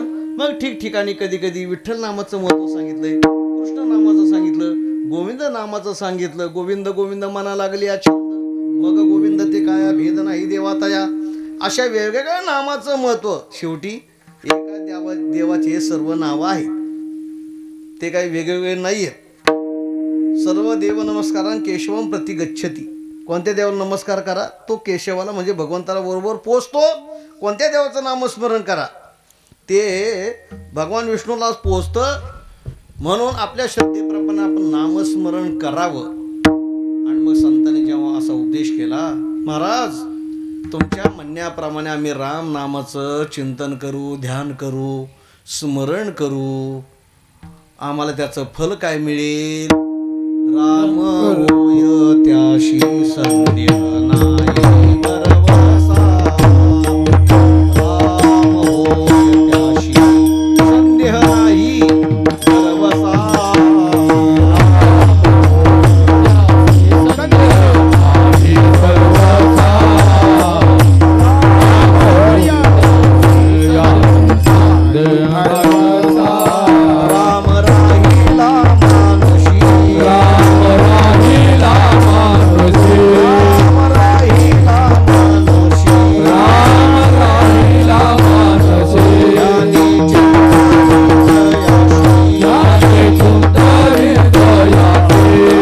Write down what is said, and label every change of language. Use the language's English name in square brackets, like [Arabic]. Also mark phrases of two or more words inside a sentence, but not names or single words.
[Marathi] मग ठिकठिकाणी कधी कधी विठ्ठल नामाचं महत्व सांगितलंय, कृष्ण नामाचं सांगितलं, गोविंद नामाचं सांगितलं. गोविंद गोविंद मना लागली छंद, मग गोविंद ते काय भेद नाही देवातया. अशा वेगवेगळ्या नामाचं महत्व. शेवटी एका देवाचे सर्व नाव आहेत, ते काही वेगवेगळे नाही आहेत. [Sanskrit] सर्व देव नमस्कारान केशवम प्रति गच्छती. [Marathi] कोणत्या देवाला नमस्कार करा? तो केशवाला म्हणजे भगवंताला बरोबर पोचतो. कोणत्या देवाचं नामस्मरण करा? ते भगवान विष्णूलाच पोचतं. म्हणून आपल्या श्रद्धेप्रमाणे आपण नामस्मरण करावं. आणि मग संतांनी जेव्हा असा उपदेश केला, महाराज तुमच्या म्हणण्याप्रमाणे आम्ही राम नामाचं चिंतन करू, ध्यान करू, स्मरण करू, आम्हाला त्याचं फल काय मिळेल? राम होय त्याशी संध्या नाही परवसा. राम होय त्याशी संध्या नाही परवसा. राम राहिला मानसी. राम राहिला मानसी. राम राहिला मानसी. राम राहिला मानसी. यानी चिंतानी दयाशी.